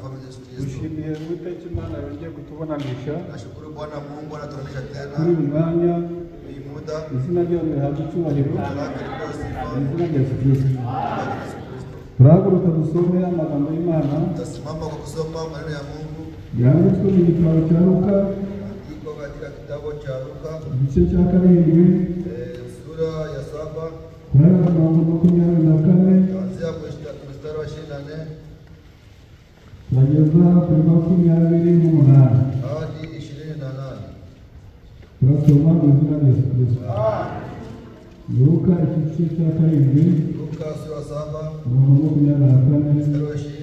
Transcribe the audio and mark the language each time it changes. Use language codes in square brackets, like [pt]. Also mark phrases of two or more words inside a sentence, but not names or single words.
[rw] Yesu Kristo. Ushimiye Uwiteka Imana yongeye kutubonanisha. [sw] Nashukuru Bwana Mungu anatuonesha tena. [rw] Kuri uyu mwanya [sw] Hii muda. [rw] Izina ryawe rihabwa icyubahiro. Izina rya Yesu Kristo. Turahaguruka dusome amagambo y'Imana. [sw] Tutasimama kwa kusoma maneno ya Mungu. [rw] Yanditswe mu gitabo cya Luka. [sw] Iko katika kitabu cha Luka. [rw] Igice cya 7. [sw] Sura ya 7. [rw] Kuraya mirongo 24. [sw] Kuanzia mstari wa 24. [rw] Turageza kuri 28. [sw] Hadi 28. [rw] Turasoma mu izina rya Yesu Kristo. Luka igice cya 7. [sw] Luka sura 7. [rw] Mirongo 24. [sw] Mstari wa 24.